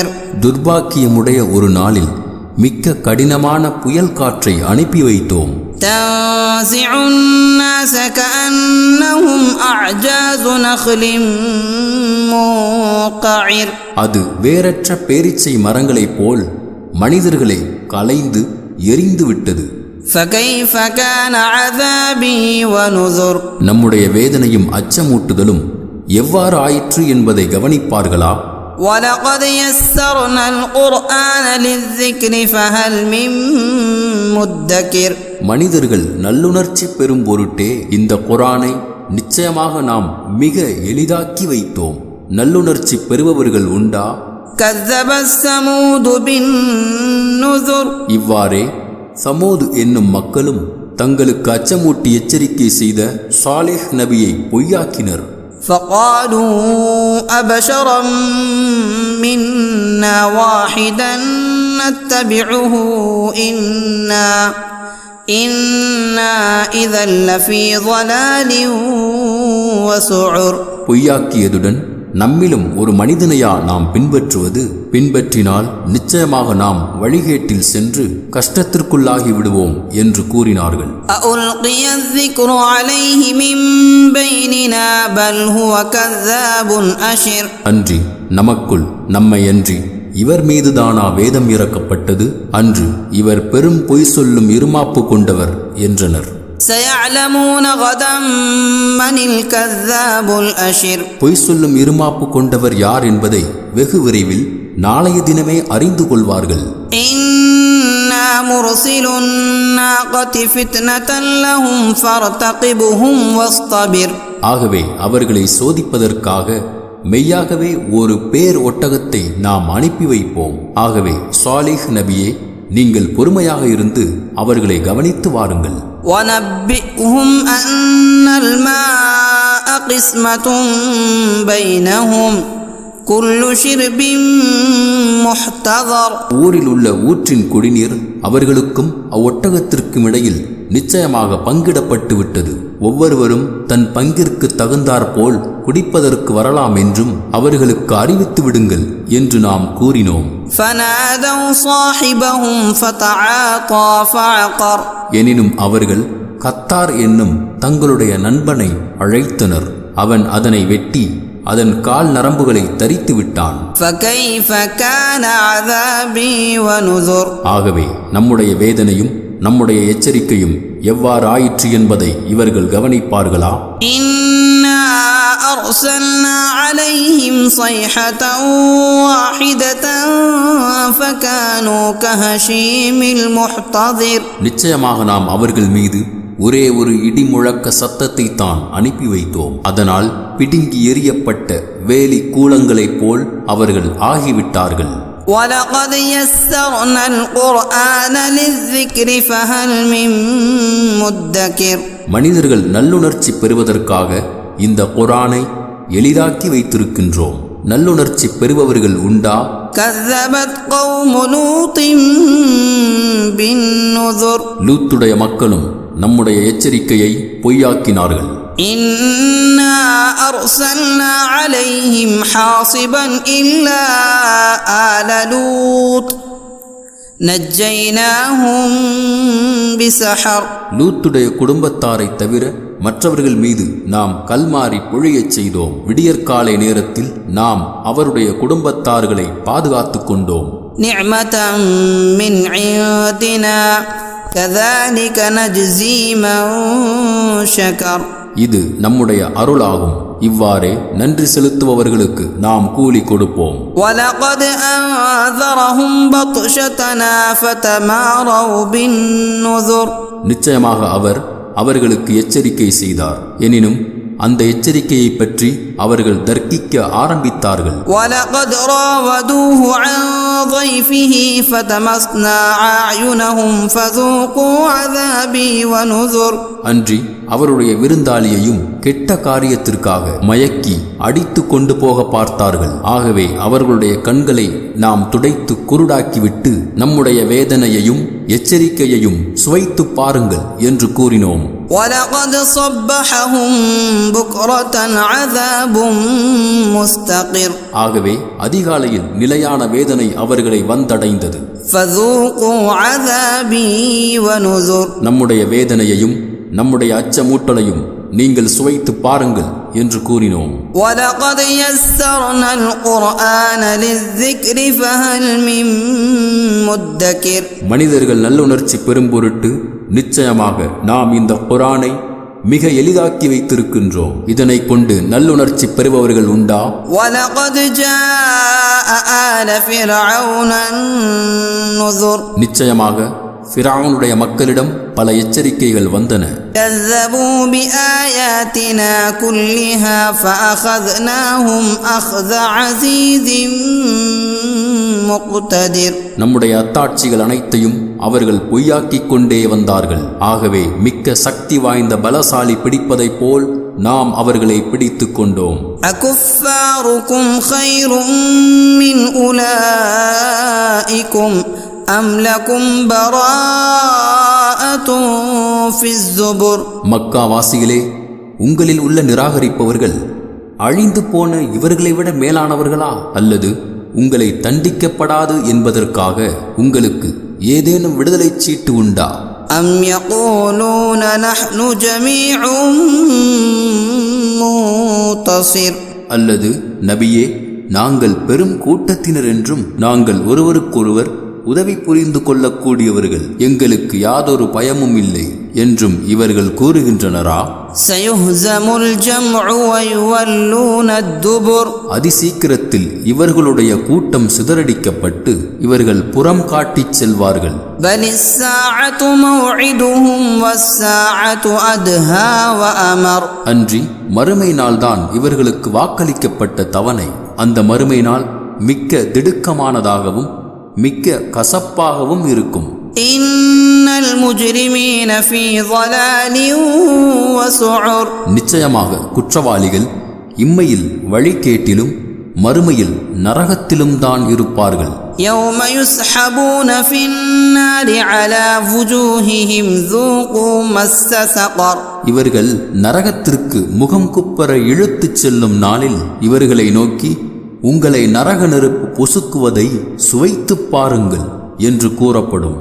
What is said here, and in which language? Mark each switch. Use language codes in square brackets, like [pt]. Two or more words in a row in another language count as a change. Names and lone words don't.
[ta] துர்பாக்கியமுடைய ஒரு நாளில் மிக்க கடினமான புயல் காற்றை அனுப்பி வைத்தோம். [ar] تنزع الناس كأنهم أعجاز نخل منقعر. [ta] அது வேரற்ற பேரீச்சை மரங்களைப் போல் மனிதர்களை களைந்து எரிந்து விட்டது. [ar] فكيف كان عذابي ونذر. [ta] நம்முடைய வேதனையும் அச்சமூட்டுதலும் எவ்வாறு ஆயிற்று என்பதை கவனிப்பார்களா? [ar] وَلَقَدْ يَسَّرْنَا الْقُرْآنَ لِلذِّكْرِ فَهَلْ مِن مُّدَّكِرٍ. [ta] மனிதர்கள் நல்லுணர்ச்சி பெறும் பொருட்டே இந்த குர்ஆனை நிச்சயமாக நாம் மிக எளிதாக்கி வைத்தோம். நல்லுணர்ச்சி பெறுபவர்கள் உண்டா? [ar] كَذَّبَ الثَّمُودُ بِالنُّذُرِ. [ta] இவ்வாறே சமூது என்னும் மக்களும் தங்களுக்கு அச்சமூட்டி எச்சரிக்கை செய்த சாலிஹ் நபியை பொய்யாக்கினர். [ar] فَقَالُوا أَبَشَرًا مِّنَّا وَاحِدًا نَّتَّبِعُهُ إِنَّا إِذًا لَّفِي ضَلَالٍ وَسُعُرٍ. [ta] பொய்யாக்கியதுடன் நம்மிலும் ஒரு மனிதனையா நாம் பின்பற்றினால் நிச்சயமாக நாம் வழிகேட்டில் சென்று கஷ்டத்திற்குள்ளாகி விடுவோம் என்று கூறினார்கள். [ar] أَأُلْقِيَ الذِّكْرُ عَلَيْهِ مِن بَيْنِنَا بَلْ هُوَ كَذَّابٌ أَشِرٌ. [ta] அன்றி நமக்குள் நம்மையன்றி இவர் மீதுதானா வேதம் இறக்கப்பட்டது? அன்று இவர் பெரும் பொய் சொல்லும் இருமாப்பு கொண்டவர் என்றனர். [ar] سَيَعْلَمُونَ غَدًا مَّنِ الْكَذَّابُ الْأَشِرُ. [ta] பொய் சொல்லும் இருமாப்பு கொண்டவர் யார் என்பதை வெகு விரைவில் நாளைய தினமே அறிந்து கொள்வார்கள். [ar] إِنَّا مُرْسِلُو النَّاقَةِ فِتْنَةً لَّهُمْ فَارْتَقِبْهُمْ وَاصْطَبِرْ. [ta] ஆகவே அவர்களை சோதிப்பதற்காக மெய்யாகவே ஒரு பேர் ஒட்டகத்தை நாம் அனுப்பி வைப்போம். ஆகவே சாலிஹ் நபியே, நீங்கள் பொறுமையாக இருந்து அவர்களை கவனித்து வாருங்கள். [ar] وَنَبِّئْهُمْ أَنَّ الْمَاءَ قِسْمَةٌ بَيْنَهُمْ كُلُّ شِرْبٍ مُحْتَضَرٍ. [ta] ஊரில் உள்ள ஊற்றின் குடிநீர் அவர்களுக்கும் அவ்வொட்டகத்திற்கும் இடையில் நிச்சயமாக பங்கிடப்பட்டு விட்டது. ஒவ்வொருவரும் தன் பங்கிற்கு தகுந்தாற்போல் குடிப்பதற்கு வரலாம் என்றும் அவர்களுக்கு அறிவித்து விடுங்கள் என்று நாம் கூறினோம். [ar] فَنَادَوْا صَاحِبَهُمْ فَتَعَاطَى فَعَقَرَ. [ta] எனினும் அவர்கள் கத்தார் என்னும் தங்களுடைய நண்பனை அழைத்தனர். அவன் அதனை வெட்டி அதன் கால் நரம்புகளை தரித்து விட்டான். [ar] فَكَيْفَ كَانَ عَذَابِي وَنُذُرِ. [ta] ஆகவே நம்முடைய வேதனையும் நம்முடைய எச்சரிக்கையும் எவ்வாறு ஆயிற்று என்பதை இவர்கள் கவனிப்பார்களா? [ar] إِنَّا أَرْسَلْنَا عَلَيْهِمْ صَيْحَةً وَاحِدَةً فَكَانُوا كَهَشِيمِ الْمُحْتَظِرِ. [ta] நிச்சயமாக நாம் அவர்கள் மீது ஒரே ஒரு இடிமுழக்க சத்தத்தை தான் அனுப்பி வைத்தோம். அதனால் பிடுங்கி எறியப்பட்ட வேலி கூலங்களைப் போல் அவர்கள் ஆகிவிட்டார்கள். [ar] وَلَقَدْ يَسَّرْنَا الْقُرْآنَ لِلذِّكْرِ فَهَلْ مِن مُّدَّكِرٍ. [ta] மனிதர்கள் நல்லுணர்ச்சி பெறுவதற்காக இந்த குர்ஆனை எளிதாக்கி வைத்திருக்கின்றோம். நல்லுணர்ச்சி பெறுபவர்கள் உண்டா? [ar] كَذَّبَتْ قَوْمُ لُوطٍ بِالنُّذُرِ. [ta] லூத்துடைய மக்களும் நம்முடைய எச்சரிக்கையை பொய்யாக்கினார்கள். [ar] إِنَّا أَرْسَلْنَا عَلَيْهِمْ حَاصِبًا إِلَّا آلَ لُوطٍ نَجَّيْنَاهُمْ بِسَحَرٍ. [ta] லூத்துடைய குடும்பத்தாரை தவிர மற்றவர்கள் மீது நாம் கல்மாரி பொழியச் செய்தோம். விடியற்காலை நேரத்தில் நாம் அவருடைய குடும்பத்தார்களை பாதுகாத்து கொண்டோம். [ar] نِعْمَةً مِّنْ عِندِنَا كَذَلِكَ نَجْزِي مَن شَكَرَ. [ta] இது நம்முடைய அருளாகும். இவ்வாறே நன்றி செலுத்துபவர்களுக்கு நாம் கூலி கொடுப்போம். [ar] وَلَقَدْ أَنذَرَهُمْ بَطْشَتَنَا فَتَمَارَوْا بِالنُّذُرِ. [ta] நிச்சயமாக அவர் அவர்களுக்கு எச்சரிக்கை செய்தார். எனினும் அந்த எச்சரிக்கையை பற்றி அவர்கள் தர்க்கிக்க ஆரம்பித்தார்கள். [ar] وَلَقَدْ رَاوَدُوهُ عَنْ ضَيْفِهِ فَطَمَسْنَا أَعْيُنَهُمْ فَذُوقُوا عَذَابِي وَنُذُرْ. [ta] அன்றி அவருடைய விருந்தாளியையும் கெட்ட காரியத்திற்காக மயக்கி அடித்து கொண்டு போக பார்த்தார்கள். ஆகவே அவர்களுடைய கண்களை நாம் துடைத்து குருடாக்கிவிட்டு நம்முடைய வேதனையையும் எச்சரிக்கையையும் சுவைத்து பாருங்கள் என்று கூறினோம். [ar] وَلَقَدْ صَبَّحَهُمْ بُكْرَةً عَذَابٌ مُسْتَقِرٌ. [ta] ஆகவே அதிகாலையில் நிலையான வேதனை அவர்களை வந்தடைந்தது. [ar] فَذُوقُوا عَذَابِي وَنُذُرْ. [ta] நம்முடைய வேதனையையும் நம்முடைய அச்சமூட்டலையும் நீங்கள் சுவைத்து பாருங்கள் என்று கூறினோம். [ar] وَلَقَدْ يَسَّرْنَا الْقُرْآنَ لِلذِّكْرِ فَهَلْ مِن مُدَّكِرٍ. [ta] மனிதர்கள் நல்லுணர்ச்சி பெறும் பொருட்டு நிச்சயமாக நாம் இந்த குர்ஆனை மிக எளிதாக்கி வைத்திருக்கின்றோம். இதனை கொண்டு நல்லுணர்ச்சி பெறுபவர்கள் உண்டா? [ar] وَلَقَدْ جَاءَ آلَ فِرْعَوْنَ النُّذُرُ. [ta] நிச்சயமாக ஃபிரௌனுடைய மக்களிடம் பல எச்சரிக்கைகள் வந்தன. [ar] كَذَّبُوا بِآيَاتِنَا كُلِّهَا فَأَخَذْنَاهُمْ أَخْذَ عَزِيزٍ مُقْتَدِرٍ. [ta] நம்முடைய அத்தாட்சிகள் அனைத்தையும் அவர்கள் பொய்யாக்கிக் கொண்டே வந்தார்கள். ஆகவே மிக்க சக்தி வாய்ந்த பலசாலி பிடிப்பதைப் போல் நாம் அவர்களை பிடித்துக் கொண்டோம். [ar] أَكُفَّارُكُمْ خَيْرٌ مِّنْ أُولَئِكُمْ أَمْ لَكُمْ بَرَاءَةٌ فِي الزُّبُرِ. [ta] மக்கா வாசிகளே, உங்களில் உள்ள நிராகரிப்பவர்கள் அழிந்து போன இவர்களை விட மேலானவர்களா? அல்லது உங்களை தண்டிக்கப்படாது என்பதற்காக உங்களுக்கு ஏதேனும் விடுதலை சீட்டு உண்டா? [ar] أَمْ يَقُولُونَ نَحْنُ جَمِيعٌ مُّنتَصِرٌ. [ta] அல்லது நபியே, நாங்கள் பெரும் கூட்டத்தினர் என்றும் நாங்கள் ஒருவருக்கொருவர் உதவி புரிந்து கொள்ளக்கூடியவர்கள், எங்களுக்கு யாதொரு பயமும் இல்லை என்றும் இவர்கள் கூறுகின்றனரா? [ar] سَيُهْزَمُ الْجَمْعُ وَيُوَلُّونَ الدُّبُرَ. [ta] அதிசீக்கிரத்தில் இவர்களுடைய கூட்டம் சிதறடிக்கப்பட்டு இவர்கள் புறம் காட்டிச் செல்வார்கள். [ar] بَلِ السَّاعَةُ مَوْعِدُهُمْ وَالسَّاعَةُ أَدْهَى وَأَمَرُ. [ta] அன்றி மறுமை நாள்தான் இவர்களுக்கு வாக்களிக்கப்பட்ட தவணை. அந்த மறுமை நாள் மிக்க திடுக்கமானதாகவும் மிக்க கசப்பாகவும் இருக்கும். [ar] إن المجرمين في ضلال وسعر. [ta] நிச்சயமாக குற்றவாளிகள் இம்மையில் வழிகேட்டிலும் மறுமையில் நரகத்திலும் தான் இருப்பார்கள். [ar] يوم يسحبون في النار على وجوههم ذوقوا مس سقر. [ta] இவர்கள் நரகத்திற்கு முகம் குப்பர இழுத்துச் செல்லும் நாளில் இவர்களை நோக்கி உங்களை நரக நெருப்பு பொசுக்குவதை சுவைத்துப் பாருங்கள் என்று கூறப்படும்.